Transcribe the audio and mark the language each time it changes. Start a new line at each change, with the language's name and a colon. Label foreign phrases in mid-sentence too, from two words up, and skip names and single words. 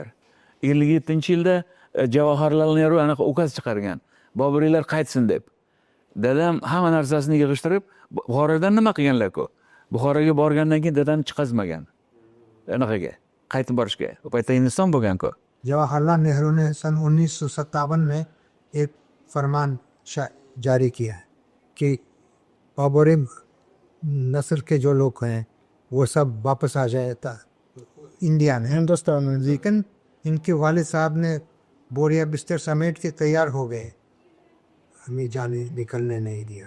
Uzbek: 57-yilda Javoharlal Neru anaqa ukaz chiqargan. Boburiylar qaytsin deb. Dadam hamma narsasini yig'ishtirib, Buxorodan nima qilganlar-ku? Buxoroga borgandan keyin dadam chiqazmagan. Anaqaga, qaytib borishga. U paytda Hindiston bo'lgan-ku.
Hindi: जवाहरलाल नेहरू ने सन 1957 में एक फरमान जारी किया है कि बाबरी नस्ल के जो लोग हैं वो सब वापस आ जाए इंडिया में, हिंदुस्तान में. लेकिन इनके वालिद साहब ने बोरिया बिस्तर समेट के तैयार हो गए, हमें जाने निकलने नहीं दिया।